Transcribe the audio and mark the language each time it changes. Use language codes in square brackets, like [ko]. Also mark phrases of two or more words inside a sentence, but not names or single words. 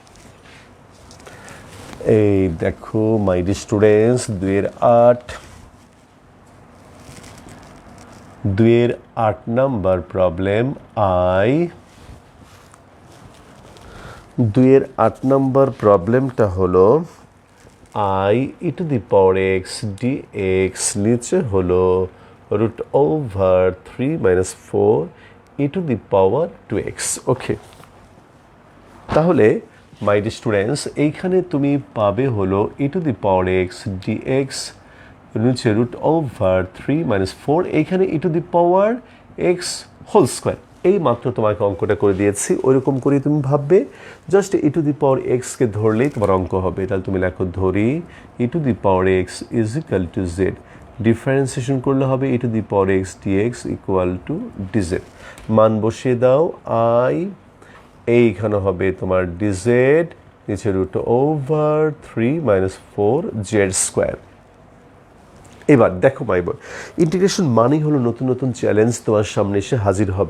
[bn] এই দেখো [en] my dear students, [bn] 2-এর 8 নম্বর প্রবলেম, 2-এর 8 নম্বর প্রবলেমটা হলো i [en] e to the power x dx, [bn] নিচে হলো √3 - 4 [en] e to the power 2x। [bn] ওকে, তাহলে [en] my dear students, [bn] এইখানে তুমি পাবে হলো [en] e to the power x dx, [bn] নিচে √3 - 4, এইখানে [en] e to the power x whole square. [bn] এই মাত্র তোমাকে অঙ্কটা করে দিয়েছি, ওইরকম করে তুমি ভাববে, জাস্ট [en] e to the power x [bn] কে ধরলেই তোমার অঙ্ক হবে। তাহলে তুমি লেখো, ধরি [en] e to the power x is equal to z, [bn] ডিফারেন্সিয়েশন করলে হবে [en] e to the power x dx equal to dz। [bn] মান বসিয়ে দাও, i এইখানে হবে তোমার dz, নিচে √3 - 4 z স্কোয়ার। এবার দেখো [en] my boy, [bn] ইন্টিগ্রেশন মানেই হলো নতুন নতুন চ্যালেঞ্জ তোমার সামনে এসে হাজির হবে।